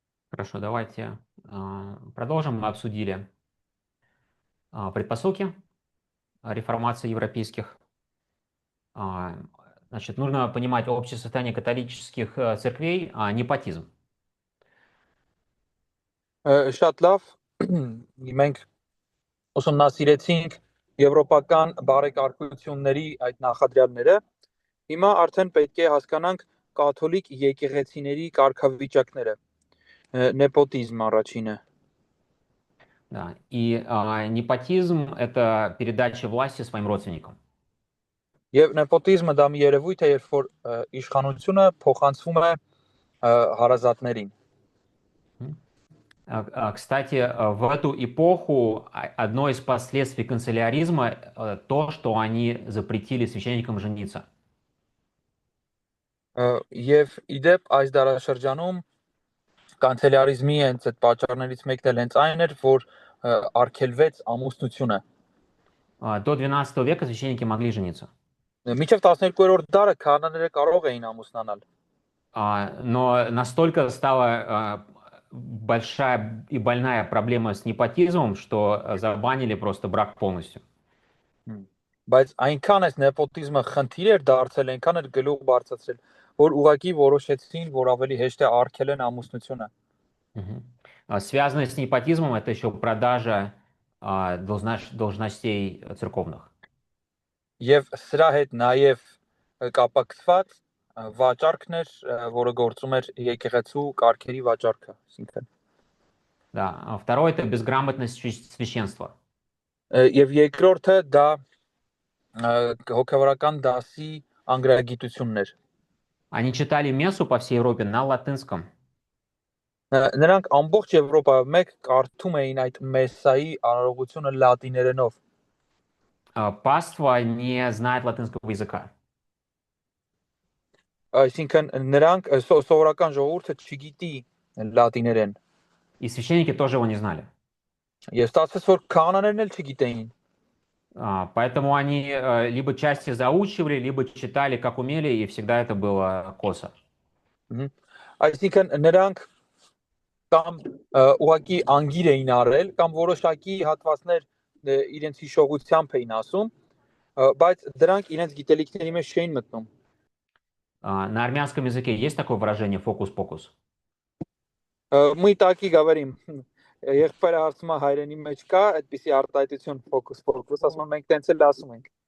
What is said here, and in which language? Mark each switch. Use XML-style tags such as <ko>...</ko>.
<ru>Хорошо, давайте продолжим. Мы обсудили предпосылки реформации европейских. А, Значит, нужно понимать общее состояние католических церквей, непотизм.</ru> <hy>Շատ լավ մենք ուսումնասիրեցինք եվրոպական բարեկարգությունների այդ նախադրյալները հիմա արդեն պետք է հասկանանք կաթոլիկ եկեղեցիների կարգավիճակները նեպոտիզմ առաջինը</hy> <ru>Да. И непотизм– это передача власти своим родственникам.</ru> <hy>եւ նեպոտիզմը դա մի երևույթ է երբ որ իշխանությունը փոխանցվում է հարազատներին</hy> <ru>Кстати, в эту эпоху одно из последствий канцеляризма то, что они запретили священникам жениться.</ru> <hy>եւ իդեպ այս դարաշրջանում կանցելյարիզմի հենց այդ պատճառներից մեկն էլ հենց այն էր որ արգելվեց ամուսնությունը</hy> <ru>До XII века священники могли жениться.</ru> <hy>Մինչև 12-րդ դարը քահանաները կարող էին ամուսնանալ</hy> <ru>Но настолько стала большая и больная проблема с непотизмом, что забанили просто брак полностью.</ru> <hy>Բայց այնքան այս նեպոտիզմը խնդիր էր դարձել, այնքան էր գլուխ բարձրացրել, որ ուղղակի որոշեցին, որ ավելի հեշտ է արգելեն ամուսնությունը։</hy> <ru>Связанное с непотизмом это еще продажа должностей церковных.</ru> <hy>Եվ սրա հետ նաև կապակցված վաճառքն էր, որը գործում էր եկեղեցու կարգերի վաճառքը, այսինքն։</hy> <ru>Да. Второе это безграмотность священства.</ru> <hy>Եվ երկրորդը դա հոգևորական դասի անգրագիտությունն էր։</hy> <ru>Они читали мессу по всей Европе на латынском.</ru> <hy>Նրանք ամբողջ Եվրոպայում մեկ կարդում էին այդ մեսայի արարողությունը լատիներենով։</hy> <ru>Паства не знает латинского языка.</ru> <hy>Այսինքն նրանք սովորական ժողովուրդը չգիտի լատիներեն։</hy> <ru>И священники тоже его не знали.</ru> <hy>Եվ ստացվեց որ քահանաներն էլ չգիտեին։</hy> <ru>Поэтому они либо части заучивали, либо читали, как умели, и всегда это было косо.</ru> <hy>Այսինքն նրանք կամ ուղակի անգիր էին արել, կամ որոշակի հատվածներ իրենց հիշողությամբ էին ասում, բայց դրանք իրենց գիտելիքների մեջ չէին մտնում։</hy> <ru>На армянском языке есть такое выражение «фокус-покус»? Мы таки говорим.</ru> <hy>Եղբայրը հարցում է հայրենի մեջ կա այդպիսի արտահայտություն ֆոկուս, ասում ենք մենք տենց էլ ասում ենք։</hy>